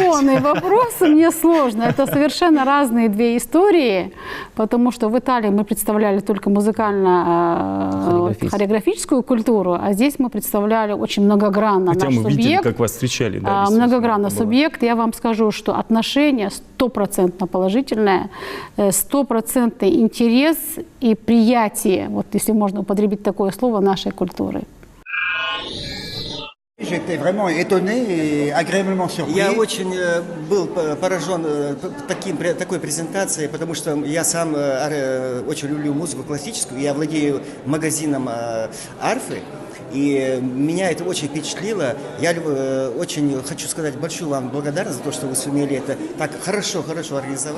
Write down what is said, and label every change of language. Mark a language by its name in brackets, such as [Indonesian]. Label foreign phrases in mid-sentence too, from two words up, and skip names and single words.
[Russian] Провокационные вопросы мне сложно. Это совершенно разные две истории, потому что в Италии мы представляли только музыкально-хореографическую культуру, а здесь мы представляли очень многогранно Хотя наш мы субъект. видели, как вас встречали. Да, многогранно субъект. Я вам скажу, что отношение 100% положительное, 100% интерес и приятие, вот если можно употребить такое слово, нашей культуры. [French] J'étais vraiment étonné et agréablement surpris. [Russian] Я очень был поражен такой презентацией, потому что я сам очень люблю музыку классическую, я владею магазином арфы, и меня это очень впечатлило. Я очень хочу сказать большую вам благодарность за то, что вы сумели это так хорошо организовать.